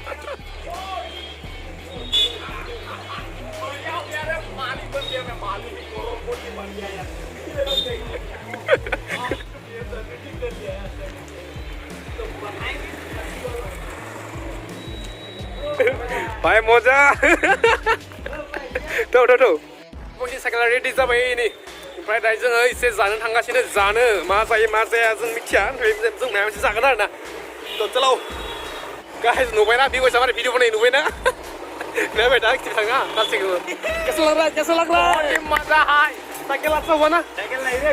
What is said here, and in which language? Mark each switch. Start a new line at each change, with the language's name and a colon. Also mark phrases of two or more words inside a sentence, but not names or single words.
Hindi: मालिक बन गया मैं मालिक करोड़पति बन गया यार भाई मजा
Bodo: थौ बयनि साइकेला रेडि जाबाय नै ओमफ्राय दायो जोङो एसे जानो थांगासिनो जानो मा जायो मा जाया जों मिथिया ओमफ्राय जों माबा मोनसे जागोन आरोना चलाव गाइस नुबायना B-boysआ मारै भिडिअ बनायो नुबायना नायबाय दा खिथि थाङा गासैखौबो
Hindi: कैसा लग रहा है मजा हाय साइकेल अच्छा हुआ ना साइकिल नहीं रे